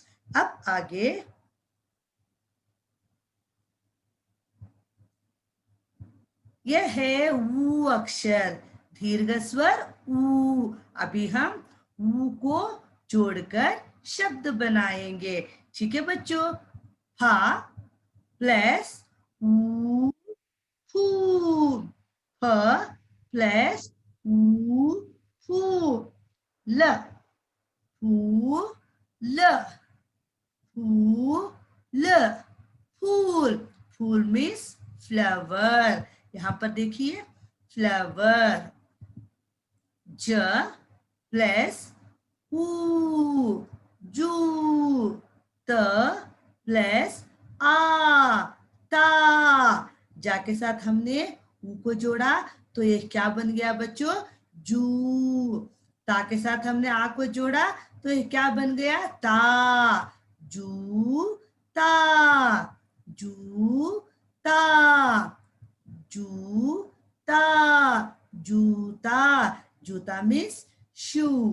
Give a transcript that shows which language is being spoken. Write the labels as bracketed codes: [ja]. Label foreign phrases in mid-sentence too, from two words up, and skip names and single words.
[hi] अब आगे, यह है ऊ अक्षर, दीर्घ स्वर ऊ। अभी हम ऊ को जोड़कर शब्द बनाएंगे। ठीक है बच्चों, फा प्लस ऊ, फू, फ प्लस ऊ, फू, ल, फू, ल, फूल, फूल, फूल [en] means flower. [hi] यहाँ पर देखिए फ्लावर। ज प्लस ऊ, जू, त प्लस आ, ता। जा के साथ हमने ऊ को जोड़ा तो ये क्या बन गया बच्चों? जू। ता के साथ हमने आ को जोड़ा तो ये क्या बन गया? ता। जूता, जूता, जूता, जूता, जूता [en] means shoe.